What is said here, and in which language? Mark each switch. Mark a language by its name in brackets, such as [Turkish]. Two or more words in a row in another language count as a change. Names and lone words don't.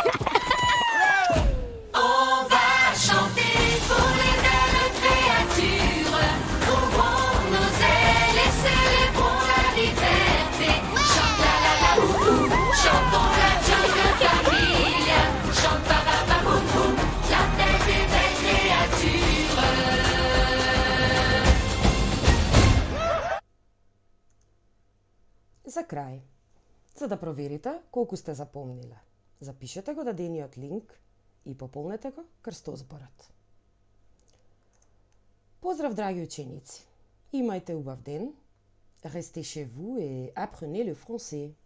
[French] On va chanter pour les belles créatures. Ouvrons nos ailes et célébrons la liberté. Chante la la la bou bou, chantons la jungle famille. Chante ba ba ba boum boum, la tête des belles créatures. [Macedonian] За крај, за да проверите колку сте запомниле, запишете го дадениот линк и пополнете го крстозборот. Поздрав, драги ученици! Имајте убав ден, [French] restez chez vous et apprenez le français.